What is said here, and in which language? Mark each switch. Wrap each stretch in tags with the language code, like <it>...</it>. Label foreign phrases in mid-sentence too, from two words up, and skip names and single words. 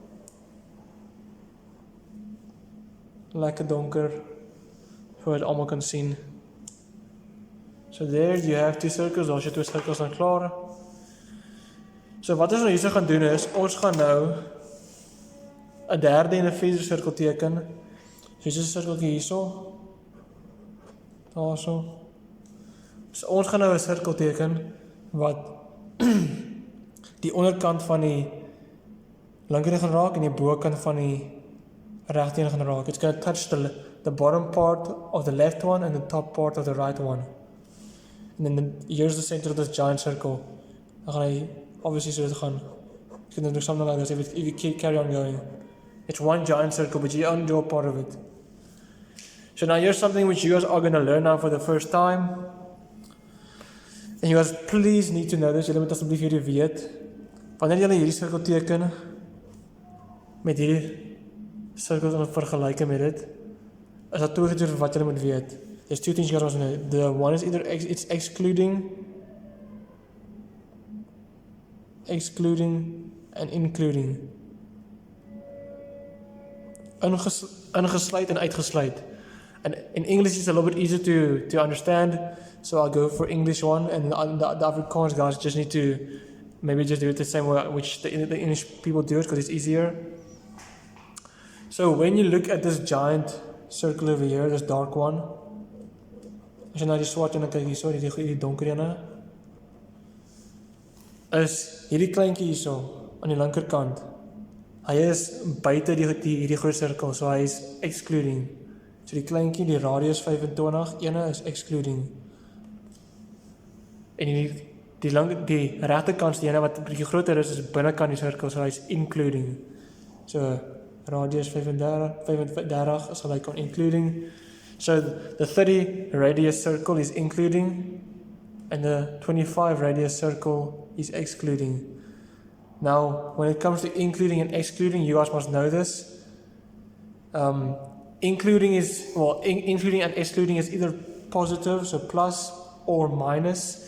<af>Lekker donker sodat almal kan sien.</af> <en>So there you have 2 circles,</en> <af>as jy 2 cirkels dan klaar. So wat ons nou hierso gaan doen is, ons gaan nou 'n derde en 'n vierde sirkel teken. So hier's 'n sirkeltjie hierso. Daarso. So ons gaan nou 'n sirkel teken wat die onderkant van die linkerkant gaan raak en die bokant van die regterkant gaan raak.</af> <en>It's going to touch the bottom part of the left one and the top part of the right one. And then here's the center of this giant circle.</en> <af>Dan gaan hy obviously so gaan.</af> <en>You can do something like this if you keep carry on going. It's one giant circle, but you only do a part of it. So now here's something which you guys are going to learn now for the first time. And you guys please need to know this.</en> <af>Julle moet asseblief hierdie weet. Wanneer julle hierdie sirkel teken met hierdie sirkels in vergelyking met dit, is daar twee goeie wat julle moet weet.</af> <en>There's two things you guys must know. The one is either it's excluding and including.</en> <af>Ingesluit en uitgesluit.</af> <en>And in English it's a little bit easier to understand, so I'll go for English one, and the Afrikaans guys just need to maybe just do it the same way which the English people do it, because it's easier. So when you look at this giant circle over here, this dark one,</en> <af>as jy na die swart ene kyk hierso, die donker ene, is hierdie kleintjie hierso aan die linkerkant. Hy is buite hierdie groot sirkel, so hy is excluding. So die kleintjie, die radius 25, ene is excluding. En die regterkant, die ene wat 'n bietjie groter is binnekant die sirkel, so hy is including. So radius 35 is gelyk aan including.</af> <en>So the 30 radius circle is including, and the 25 radius circle is excluding. Now, when it comes to including and excluding, you guys must know this. Including and excluding is either positive, so plus, or minus.</en>